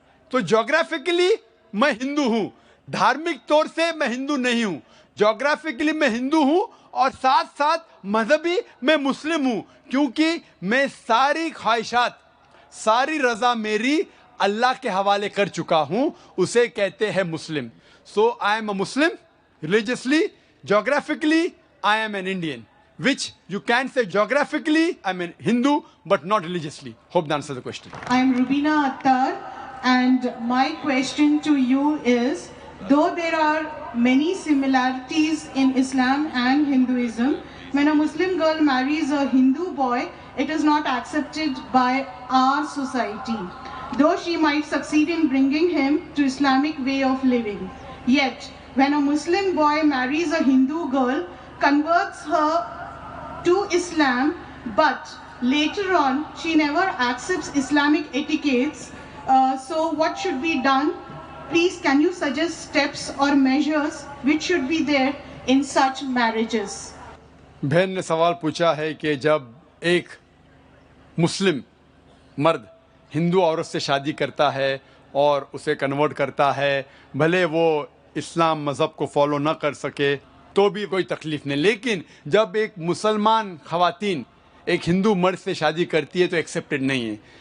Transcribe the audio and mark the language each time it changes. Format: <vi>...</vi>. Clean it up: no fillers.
<hi>तो ज्योग्राफिकली मैं हिंदू हूं, धार्मिक तौर से मैं हिंदू नहीं हूं। ज्योग्राफिकली मैं हिंदू हूं और साथ साथ मजहबी मैं मुस्लिम हूं, क्योंकि मैं सारी ख्वाहिशात, सारी रजा मेरी अल्लाह के हवाले कर चुका हूं, उसे कहते हैं मुस्लिम।</hi> <en>So I am a Muslim religiously, geographically I am an Indian, which you can say geographically I'm a Hindu but not religiously. Hope that answers the question. I am Rubina Attar, and my question to you is, though there are many similarities in Islam and Hinduism, when a Muslim girl marries a Hindu boy, it is not accepted by our society, though she might succeed in bringing him to Islamic way of living. Yet when a Muslim boy marries a Hindu girl, converts her to Islam, but later on she never accepts Islamic etiquettes, so what should be done? Please, can you suggest steps or measures which should be there in such marriages?</en> <hi>बहन ने सवाल पूछा है कि जब एक मुस्लिम मर्द हिंदू औरत से शादी करता है और उसे कन्वर्ट करता है, भले वो इस्लाम मज़हब को फॉलो ना कर सके तो भी कोई तकलीफ नहीं, लेकिन जब एक मुसलमान ख़वातीन एक हिंदू मर्द से शादी करती है तो एक्सेप्टेड नहीं है।</hi>